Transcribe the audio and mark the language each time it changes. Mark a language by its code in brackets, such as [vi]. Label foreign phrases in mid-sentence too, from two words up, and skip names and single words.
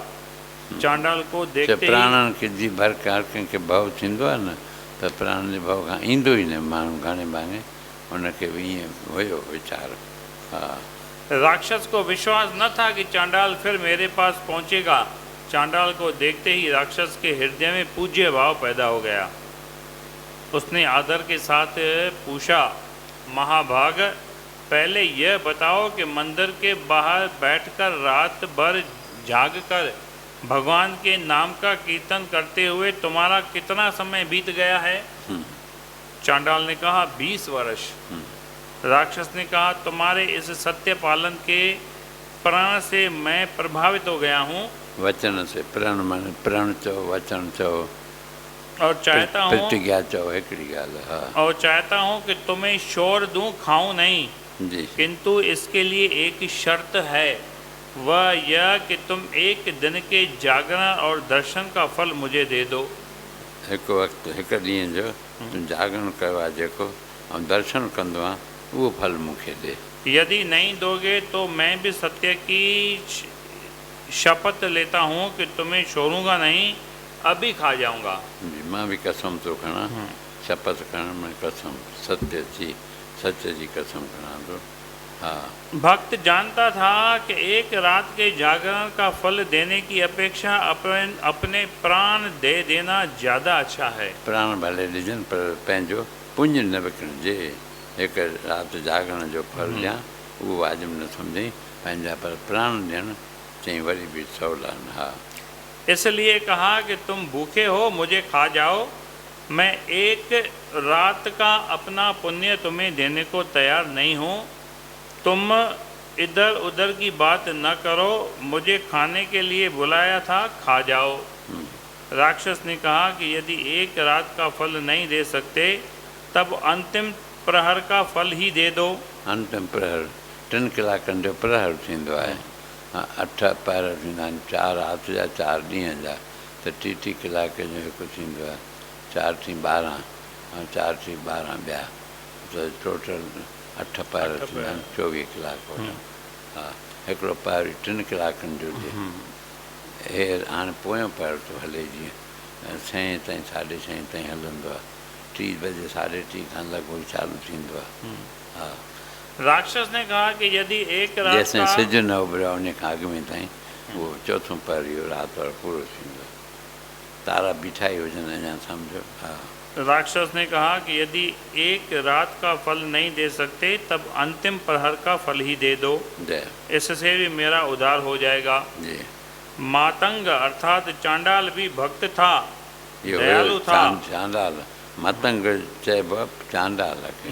[hi] चांडाल को देखते ही [sd] प्राणनि खे जी भर के हर कंहिंखे भउ थींदो आहे न, त प्राण जे भउ खां ईंदो ई न माण्हू घणे भाङे, हुनखे बि ईअं हुयो वीचार। हा, [hi] राक्षस को विश्वास न था कि चांडाल फिर मेरे पास पहुंचेगा। चांडाल को देखते ही राक्षस के हृदय में पूज्य भाव पैदा हो गया। उसने आदर के साथ पूछा, महाभाग, पहले यह बताओ कि मंदिर के बाहर बैठकर रात भर जागकर भगवान के नाम का कीर्तन करते हुए तुम्हारा कितना समय बीत गया है? चांडाल ने कहा, 20 वर्ष। राक्षस ने कहा, तुम्हारे इस सत्य पालन के प्रण से मैं प्रभावित हो गया हूँ वचन से, [sd] प्रण माने प्रण चओ, वचन चओ, [hi] और चाहता हूँ [sd] प्रतिज्ञा चओ, हिकिड़ी ॻाल्हि। हा, [hi] और चाहता हूँ कि तुम्हें शोर दूँ, खाऊं नहीं, जी, किंतु इसके लिए एक शर्त है, वह यह कि तुम एक दिन के जागरण और दर्शन का फल मुझे दे दो। [sd] हिकु वक़्तु हिकु ॾींहं जो तूं जागरण कयो आहे जेको, ऐं दर्शन कंदो आहे, उहो फल मूंखे ॾे। [hi] यदि नहीं दोगे तो मैं भी सत्य की शपथ लेता हूँ कि तुम्हें छोड़ूंगा नहीं, अभी खा जाऊंगा। [sd] जी, मां बि कसम थो खणां, शपथ खणण में कसम, सत्य जी कसम खणां थो। हा, [hi] भक्त जानता था कि एक रात के जागरण का फल देने की अपेक्षा अपने प्राण दे देना ज़्यादा अच्छा है। [sd] प्राण भले ॾिजनि पर पंहिंजो पुञ न विकिणजे। हिकु राति जागरण जो फल ॾियां उहो वाजिबु न सम्झई, पंहिंजा पर प्राण ॾियणु चई वरी बि सवला न। हा, [hi] इसलिए कहा कि तुम भूखे हो, मुझे खा जाओ, मैं एक रात का अपना पुण्य तुम्हें देने को तैयार नहीं हूँ। तुम इधर उधर की बात न करो, मुझे खाने के लिए बुलाया था, खा जाओ। राक्षस ने कहा कि यदि एक रात का फल नहीं दे सकते तब अंतिम प्रहर का फल ही दे दो। [sd] अंतिम प्रहर 3 कलाकनि जो प्रहर थींदो आहे। 8 पहर थींदा आहिनि, 4 राति जा 4 ॾींहं जा, त 30 कलाक जो हिकु थींदो आहे। 4 थी 12 ऐं 4 थी 12 ॿिया, त टोटल 8 पहर थींदा आहिनि, 24 कलाक वठनि। हा, हिकिड़ो पहर 3 कलाकनि जो हुजे। हे हाणे पोयों पहर थो हले, जीअं 6 ताईं 6:30 ताईं हलंदो आहे। 3 बजे 3:30 खां लॻभॻि चालू थींदो आहे। हा, [hi] राक्षस ने कहा कि यदि एक रात [sd] जेसिताईं [hi] का [sd] सिजु न उभरियो उन खां अॻु में ताईं उहो चोथों पहर इहो राति वारो पूरो थींदो आहे। तारा बीठा ई हुजनि अञा, सम्झो। हा, [hi] राक्षस ने कहा कि यदि एक रात का फल नहीं दे सकते तब अंतिम प्रहर का फल ही दे दो, जय इससे भी मेरा उद्धार हो जाएगा। जी। मातंग अर्थात चांडाल भी भक्त था, [sd] इहो [hi] दयालु था। [sd] चांडाल, मतंग चइबो आहे चांडाल खे।